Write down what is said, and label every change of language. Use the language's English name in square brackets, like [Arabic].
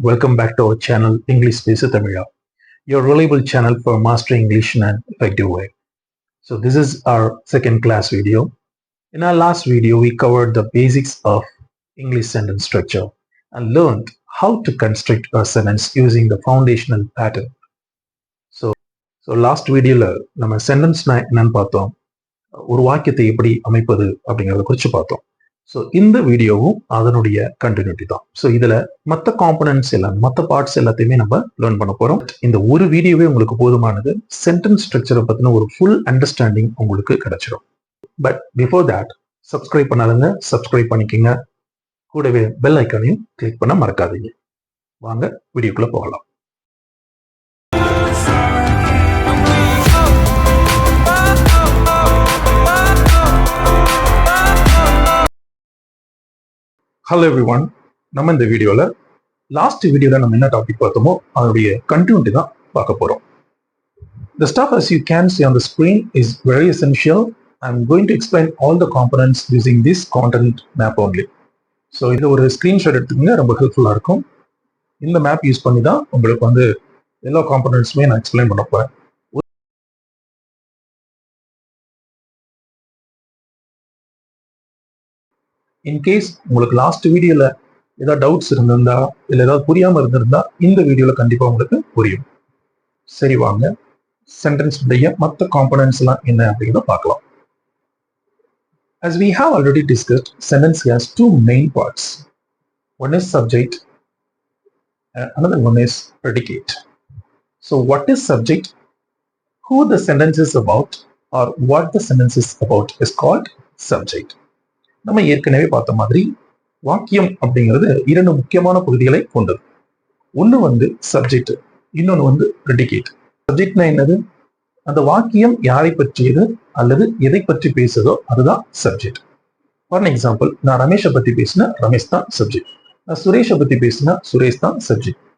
[English] Welcome back to our channel English பேசு Tamila, your reliable channel for mastering English in an effective way. So this is our second class video. In our last video, we covered the basics of English sentence structure and learned how to construct a sentence using the foundational pattern. [Tamil] So last video நம்ம சென்டென்ஸ்னா என்னன்னு பார்த்தோம், ஒரு வாக்கியத்தை எப்படி அமைப்பது அப்படிங்கிறத குறித்து பார்த்தோம். ஸோ இந்த வீடியோவும் அதனுடைய கண்டினியூட்டி தான். ஸோ இதில் மற்ற காம்பனன்ட்ஸ் எல்லாம் மற்ற பார்ட்ஸ் எல்லாத்தையுமே நம்ம லேர்ன் பண்ண போகிறோம். இந்த ஒரு வீடியோவே உங்களுக்கு போதுமானது சென்டென்ஸ் ஸ்ட்ரக்சரை பற்றின ஒரு ஃபுல் அண்டர்ஸ்டாண்டிங் உங்களுக்கு கிடைச்சிடும். But before that subscribe பண்ணாதுங்க, subscribe பண்ணிக்கோங்க. கூடவே பெல் ஐக்கானையும் கிளிக் பண்ண மறக்காதீங்க. வாங்க வீடியோக்குள்ளே போகலாம். Hello everyone. நம்ம இந்த வீடியோவில் லாஸ்ட் வீடியோவில் நம்ம என்ன டாபிக் பார்த்தோமோ அதனுடைய கண்டினியூட்டி தான் பார்க்க போகிறோம். [English] The stuff as you can see on the screen is very essential. I'm going to explain all the components using this content map only. [Tamil] So இது ஒரு ஸ்க்ரீன்ஷாட் எடுத்துக்கோங்க, ரொம்ப ஹெல்ப்ஃபுல்லாக இருக்கும். இந்த மேப் யூஸ் பண்ணி தான் உங்களுக்கு எல்லா காம்பனன்ட்ஸுமே நான் எக்ஸ்பிளைன் பண்ண போகிறேன். இன்கேஸ் உங்களுக்கு லாஸ்ட் வீடியோவில் ஏதாவது டவுட்ஸ் இருந்திருந்தா இல்லை ஏதாவது புரியாமல் இருந்திருந்தா இந்த வீடியோவில் கண்டிப்பாக உங்களுக்கு புரியும். சரி, வாங்க சென்டென்ஸ் உடைய மற்ற காம்பனன்ட்ஸ் எல்லாம் என்ன அப்படிங்கிறத பார்க்கலாம். [English] As we have already discussed, sentence has two main parts. One is subject and another one is predicate. So what is subject? Who the sentence is about or what the sentence is about is called subject. [Tamil] நம்ம ஏற்கனவே பார்த்த மாதிரி வாக்கியம் அப்படிங்கிறது இரண்டு முக்கியமான பகுதிகளை கொண்டது. ஒன்று சப்ஜெக்ட், இன்னொன்று ப்ரெடிகேட். சப்ஜெக்ட்னா என்னது? அந்த வாக்கியம் யாரை பற்றியது அல்லது எதை பற்றி பேசுதோ அதுதான் சப்ஜெக்ட். ஃபார் எக்ஸாம்பிள், நான் ரமேஷை பத்தி பேசினா ரமேஷ் தான் சப்ஜெக்ட். நான் சுரேஷை பத்தி பேசினா சுரேஷ் தான் சப்ஜெக்ட்.